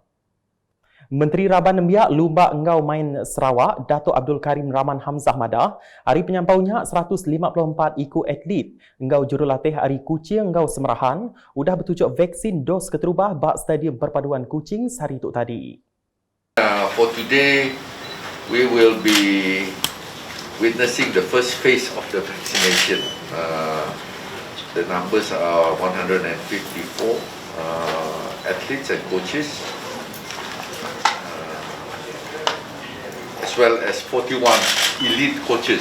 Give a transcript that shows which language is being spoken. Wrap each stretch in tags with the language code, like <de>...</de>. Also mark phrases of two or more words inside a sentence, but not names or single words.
<iba>Menteri Raban Nembiak Lumba Engau Main Sarawak, Datuk Abdul Karim Rahman Hamzah Madah, hari penyampaunya 154 iku atlet Engau jurulatih hari Kuching Engau Semerahan, udah bertujuk vaksin dos keterubah bak stadium perpaduan Kuching sehari itu tadi.</iba> <en>For today, we will be witnessing the first phase of the vaccination. The numbers are 154 athletes and coaches. As well as 41 elite coaches.</en>